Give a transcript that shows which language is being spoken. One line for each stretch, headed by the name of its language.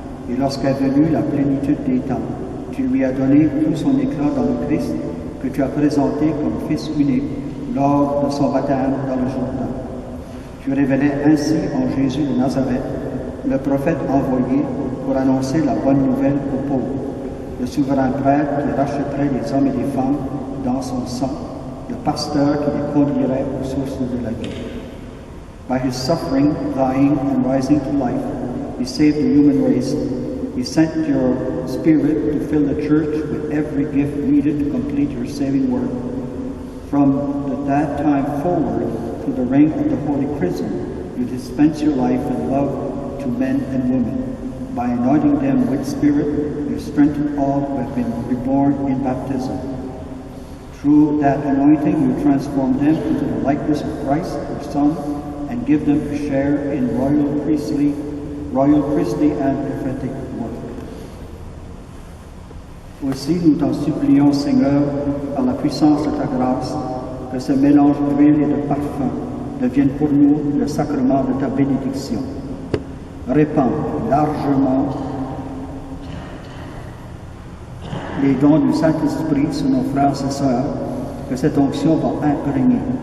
French: Et lorsqu'est venue la plénitude des temps, tu lui as donné tout son éclat dans le Christ, que tu as présenté comme Fils unique lors de son baptême dans le Jourdain. Tu révélais ainsi en Jésus de Nazareth le prophète envoyé pour annoncer la bonne nouvelle aux pauvres, le souverain prêtre qui rachèterait les hommes et les femmes dans son sang, le pasteur qui les conduirait aux sources de la vie.
English: By his suffering, dying, and rising to life, he saved the human race. He sent your Spirit to fill the church with every gift needed to complete your saving work. From that time forward, through the ring of the Holy Chrism, you dispense your life and love to men and women. By anointing them with Spirit, you strengthen all who have been reborn in baptism. Through that anointing, you transform them into the likeness of Christ, your Son, and give them a share in royal priestly and prophetic work.
French: Aussi, nous t'en supplions, Seigneur, par la puissance de ta grâce, que ce mélange d'huile et de parfum devienne pour nous le sacrement de ta bénédiction. Répands largement les dons du Saint-Esprit sur nos frères et sœurs, que cette onction va imprégner.